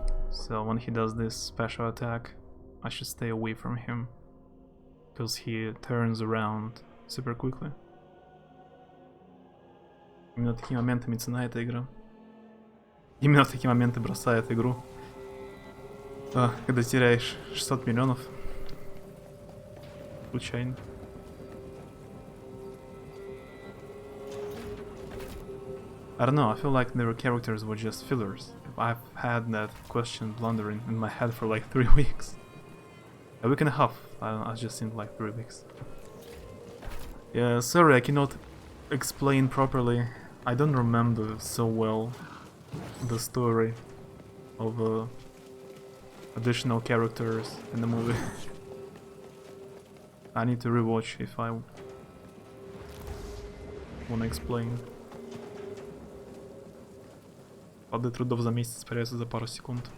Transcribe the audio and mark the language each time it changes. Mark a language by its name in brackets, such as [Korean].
[English] So when he does this special attack, I should stay away from him. because he turns around super quickly. [Russian] Именно такие моменты мецена эта игра. Именно в такие моменты бросает игру. Когда теряешь 600 миллионов. Случайно. [English] I don't know, I feel like their characters were just fillers. I've had that question blundering in my head for like 3 weeks. A week and a half. I don't know, I just seemed like 3 weeks. Yeah, sorry, I cannot explain properly. I don't remember so well the story of additional characters in the movie. I need to rewatch if I wanna explain. [Russian] Плоды трудов за месяц испаряются за пару секунд.